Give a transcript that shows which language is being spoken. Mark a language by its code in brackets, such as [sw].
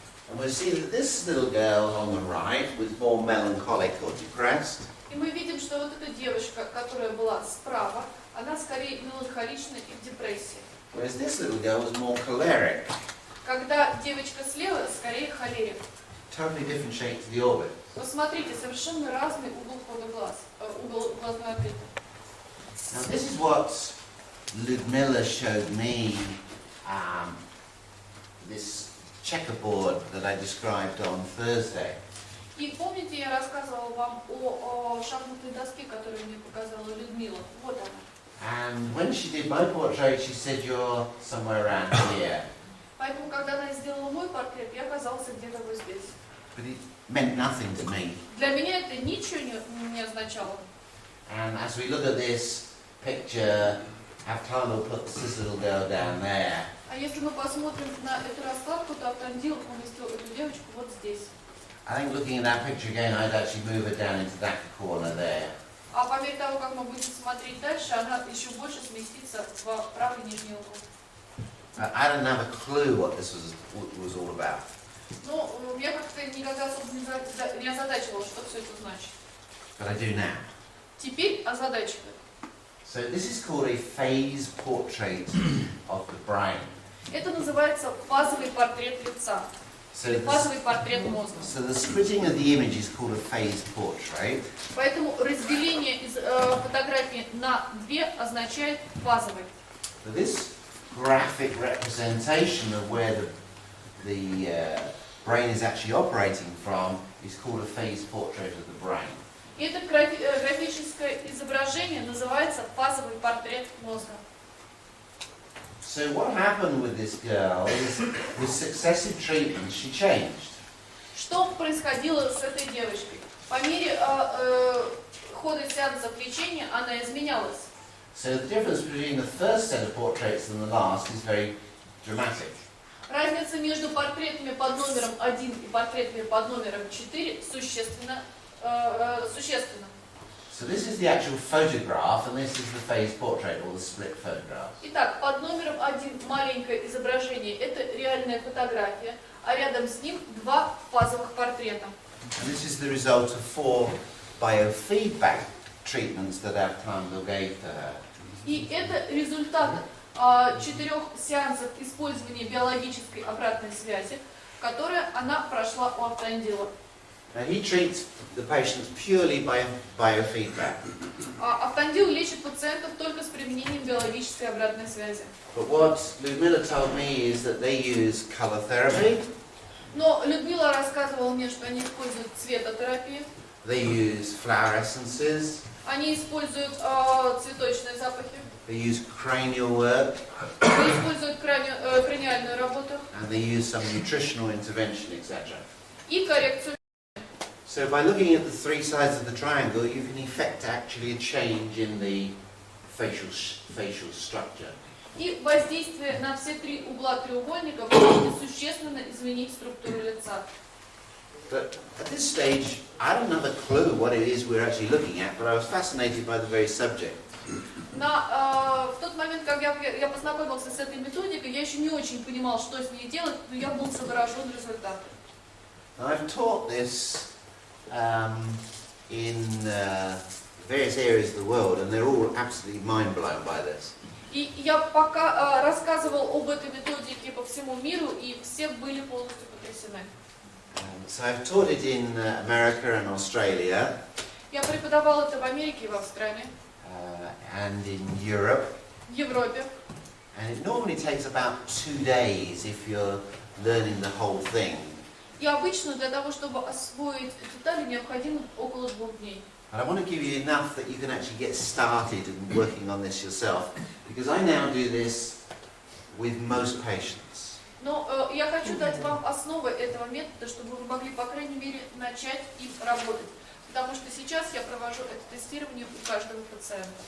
[en] And we'll see that this little girl on the right was more melancholic or depressed. [ru] И мы видим, что вот эта девушка, которая была справа, она скорее меланхолична и в депрессии. [en] Whereas this little girl was more choleric. [ru] Когда девочка слева, скорее холерик. [en] Totally different shape to the orbit. [ru] Посмотрите, совершенно разный угол входа глаз, угол глазной орбиты. [en] Now this is what Ludmilla showed me, this checkerboard that I described on Thursday. [ru] И помните, я рассказывала вам о шахматной доске, которую мне показала Людмила. Вот она. [en] And when she did my portrait, she said, "You're somewhere around here." [ru] Поэтому, когда она сделала мой портрет, я оказался где-то вот здесь. [en] But it meant nothing to me. [ru] Для меня это ничего не означало. [en] And as we look at this picture, Avtalo puts this little girl down there. [ru] А если мы посмотрим на эту раскладку, то Автандил поместил эту девочку вот здесь. [en] I think looking at that picture again, I'd actually move her down into that corner there. [ru] А по мере того, как мы будем смотреть дальше, она еще больше сместится в правый нижний угол. [en] I didn't have a clue what this was all about. [ru] Ну, я как-то никогда особо не озадачивала, что все это значит. [en] But I do now. [ru] Теперь озадачивает. [en] So this is called a phase portrait of the brain. [ru] Это называется фазовый портрет лица. [en] So [ru] Фазовый портрет мозга. [en] the splitting of the image is called a phase portrait. [ru] Поэтому разделение из фотографии на две означает фазовый. [en] So this graphic representation of where the brain is actually operating from is called a phase portrait of the brain. [ru] Это графическое изображение называется фазовый портрет мозга. [en] So what happened with this girl is with successive treatments she changed. [ru] Что происходило с этой девочкой? По мере хода сеансов лечения она изменялась. [en] So the difference between the first set of portraits and the last is very dramatic. [ru] Разница между портретами под номером 1 и портретами под номером 4 существенна. [en] So this is the actual photograph and this is the phase portrait or the split photograph. [ru] Итак, под номером 1 маленькое изображение – это реальная фотография, а рядом с ним два фазовых портрета. [en] And this is the result of 4 biofeedback treatments that Avtalo gave to her. [ru] И это результат 4 сеансов использования биологической обратной связи, которые она прошла у Автандила. [en] Now he treats the patients purely by biofeedback. [ru] Автандил лечит пациентов только с применением биологической обратной связи. [en] But what Ludmilla told me is that they use color therapy, [ru] Но Людмила рассказывала мне, что они используют цветотерапию, [en] they use flower essences, [ru] они используют цветочные запахи, [en] they use cranial work, [ru] они используют краниальную работу [en] and they use some nutritional intervention, etc. [ru] и коррекцию. [en] So by looking at the 3 sides of the triangle, you can effect actually a change in the facial structure. [ru] И воздействие на все 3 угла треугольника может существенно изменить структуру лица. [en] But at this stage, I don't have a clue what it is we're actually looking at, but I was fascinated by the very subject. [ru] В тот момент, когда я познакомился с этой методикой, я еще не очень понимал, что с ней делать, но я был заворожен результатом. [en] I've taught this in various areas of the world, and they're all absolutely mind blown by this. [ru] И я пока рассказывал об этой методике по всему миру, и все были полностью потрясены. [en] So I've taught it in America and Australia [ru] Я преподавал это в Америке и в Австралии, [en] and in Europe, [ru] в Европе. [en] and it normally takes about 2 days if you're learning the whole thing. [ru] И обычно для того, чтобы освоить детали, необходимо около 2 дней. [en] But I want to give you enough that you can actually get started in working on this yourself, because I now do this with most patients. [ru] Но я хочу дать вам основы этого метода, чтобы вы могли, по крайней мере, начать им работать. Потому что сейчас я провожу это тестирование у каждого пациента.